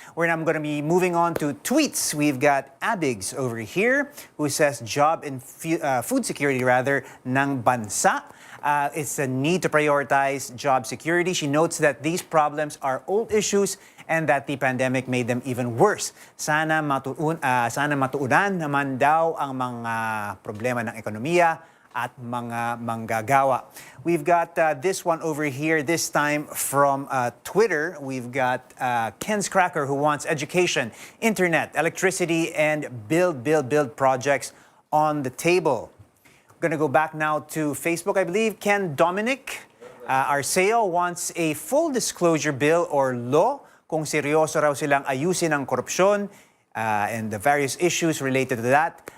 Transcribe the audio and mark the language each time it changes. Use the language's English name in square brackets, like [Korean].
[English] I'm going to be moving on to tweets. We've got Abigs over here, who says job and food security [Filipino] ng bansa. [English] It's a need to prioritize job security. She notes that these problems are old issues and that the pandemic made them even worse. [Filipino] Sana matuunan naman daw ang mga problema ng ekonomiya at mga manggagawa. [English] We've got this one over here, this time from Twitter. We've got Ken's Cracker, who wants education, internet, electricity, and build projects on the table. We're gonna go back now to Facebook, I believe. Ken Dominic Arceo wants a full disclosure bill or law [Filipino] kung seryoso raw silang ayusin ang korupsyon [English] and the various issues related to that.